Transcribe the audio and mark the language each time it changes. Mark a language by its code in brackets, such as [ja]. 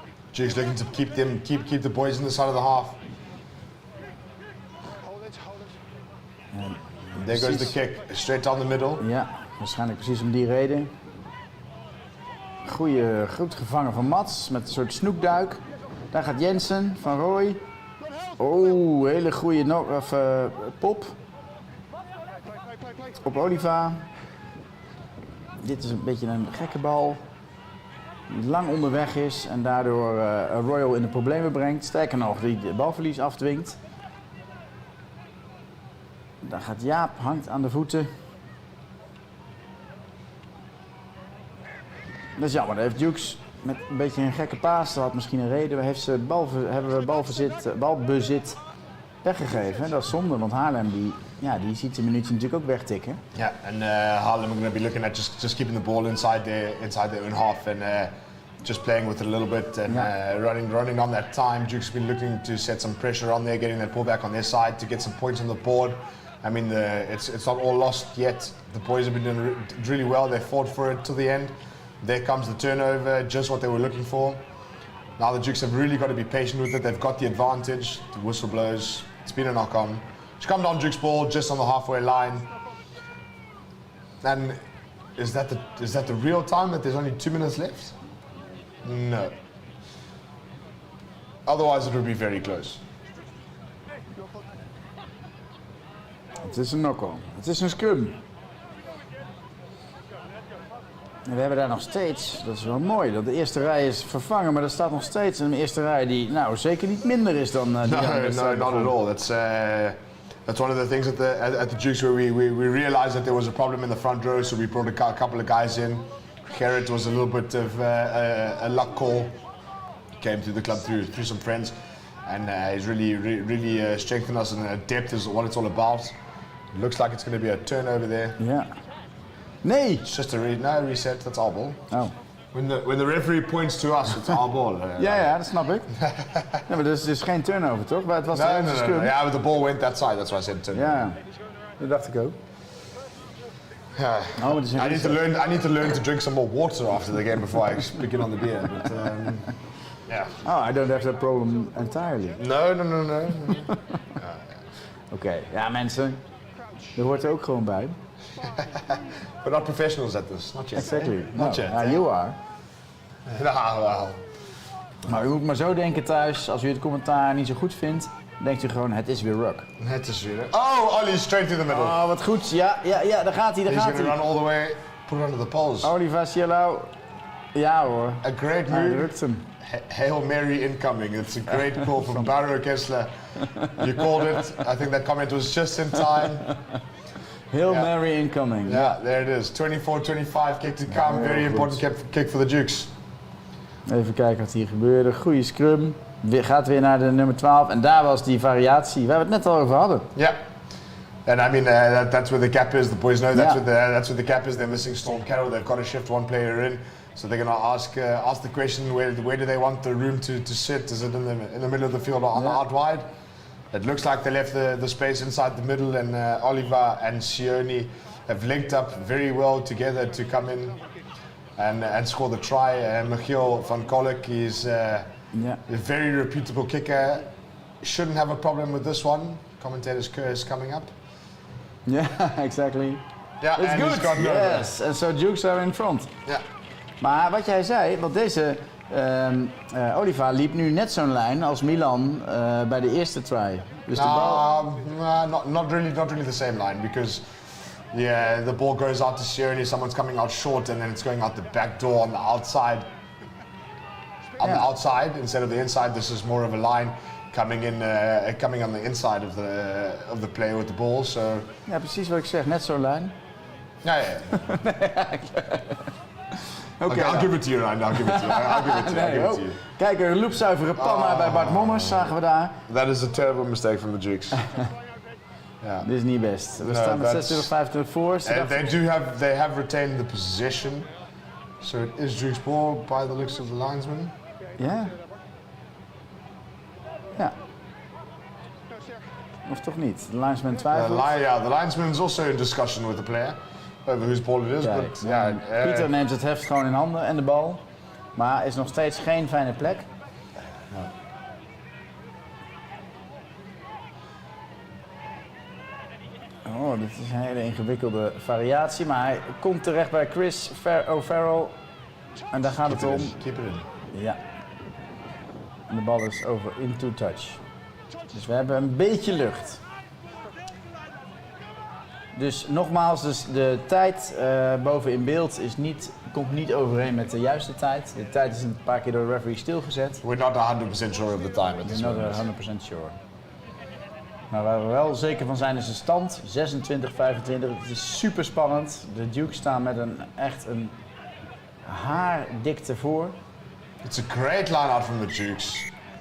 [en] Dukes looking to keep the boys in the side of the half. There goes the kick, straight down the middle. [nl] Ja, waarschijnlijk precies om die reden. Goed gevangen van Mats met een soort snoekduik. Daar gaat Jensen van Roy. Oh, hele goede pop. Op Oliva. Dit is een beetje een gekke bal. Die lang onderweg is en daardoor Royal in de problemen brengt. Sterker nog, die de balverlies afdwingt. Daar gaat Jaap, hangt aan de voeten. Dat is jammer, daar heeft Dukes met een beetje een gekke paas, dat had misschien een reden. Hebben we balbezit weggegeven. Dat is zonde, want Haarlem die ziet de minuutje natuurlijk ook wegtikken. [en] Yeah, and Haarlem are going to be looking at just keeping the ball inside their own half, and just playing with it a little bit and running on that time. Duke's been looking to set some pressure on there, getting that pullback on their side to get some points on the board. I mean, it's not all lost yet. The boys have been doing really well. They fought for it to the end. There comes the turnover, just what they were looking for. Now the Dukes have really got to be patient with it. They've got the advantage. The whistle blows. It's been a knock-on. It's come down Duke's ball just on the halfway line. And is that the real time that there's only 2 minutes left? No. Otherwise it would be very close. [nl] Het is een knock-on. Het is een scrum. En we hebben daar nog steeds, dat is wel mooi, dat de eerste rij is vervangen, maar er staat nog steeds een eerste rij die nou zeker niet minder is dan die andere. [en] No, not at all. That's one of the things at the Dukes where we realized that there was a problem in the front row, so we brought a couple of guys in. Gerrit was a little bit of a luck call. Came to the club through some friends, and he's really strengthened us, and depth is what it's all about. It looks like it's going to be a turnover there. [nl] Ja. Nee! [en] It's just a reset, that's our ball. Oh. When the referee points to us, it's our ball. [nl] Ja, dat snap ik. Ja, maar dus het is geen turnover, toch? Het was [en] No. Yeah, but the ball went that side, that's why I said turnover. [nl] Ja, dat dacht ik ook. [en] Yeah. [nl] Oh, het is [en] I need to learn to drink some more water after the game before I begin on the beer. But, yeah. Oh, I don't have that problem entirely. No. [nl] Oké, ja mensen, dat hoort er ook gewoon bij. [en] We're not professionals at this, not yet. Exactly. Not yet. Ja, you are. [nl] Nou, wel. Maar u moet maar zo denken thuis, als u het commentaar niet zo goed vindt, denkt u gewoon, het is weer Rug. Het is weer. [en] Oh, Ollie, straight to the middle. [nl] Oh, wat goed. Ja, daar gaat hij, [en] He's gonna run all the way, put it under the poles. [nl] Oliver Cielo. Ja hoor. [en] A great [nl] Hij [en] move. [nl] drukt hem. [en] Hail Mary incoming. It's a great call from Barrow Kessler. You called it. I think that comment was just in time. Hail Mary incoming. Yeah, there it is. 24-25, kick to come. Very important kick for the Dukes. [nl] Even kijken wat hier gebeurde. Goeie scrum. Gaat weer naar de nummer 12. En daar was die variatie waar we het net al over hadden. [en] Yeah. And I mean, that's where the gap is. The boys know that's where the gap is. They're missing Storm Carroll. They've got to shift one player in. So they're going to ask the question, where do they want the room to sit? Is it in the middle of the field or out wide? It looks like they left the space inside the middle, and Oliver and Sione have linked up very well together to come in and score the try. Michiel van Kolk is a very reputable kicker. Shouldn't have a problem with this one. Commentator's curse coming up. Yeah, exactly. Yeah, it's and good. he's got no Yes, and so Dukes are in front. Yeah. [nl] Maar wat jij zei, want deze Oliver liep nu net zo'n lijn als Milan bij de eerste try. Dus de bal... [en] not really the same line, because the ball goes out to Sione, someone's coming out short, and then it's going out the back door on the outside. On the outside instead of the inside. This is more of a line coming in, coming on the inside of the player with the ball. So. [nl] Ja, precies wat ik zeg, net zo'n lijn. [en] Yeah. Okay, I'll give it to you, Ryan. I'll give it to you. [nl] Kijk, een loopzuivere panna bij Bart Mommers zagen we daar. [en] That is a terrible mistake from the Dukes. [nl] Dit is niet best. We staan met 26-25 voor. [en] And they have retained the possession. So it is Dukes ball by the looks of the linesman. [nl] Ja. Ja. Of toch niet? De linesman twijfelt. [en] The linesman is also in discussion with the player over whose ball it is. [nl] Kijk, [en] but [nl] Pieter neemt het heft gewoon in handen en de bal. Maar is nog steeds geen fijne plek. Oh, dit is een hele ingewikkelde variatie. Maar hij komt terecht bij Chris O'Farrell. En daar gaat het om. [en] Keep it in. [nl] Ja. En de bal is over [en] into touch. [nl] Dus we hebben een beetje lucht. Dus nogmaals, de tijd boven in beeld komt niet overeen met de juiste tijd. De tijd is een paar keer door de referee stilgezet. [en] We're not 100% sure of the time at this moment. We're not 100% sure. [nl] Maar waar we wel zeker van zijn is de stand. 26-25. Het is super spannend. De Dukes staan met een haardikte voor. [en] It's a great line out from the Dukes.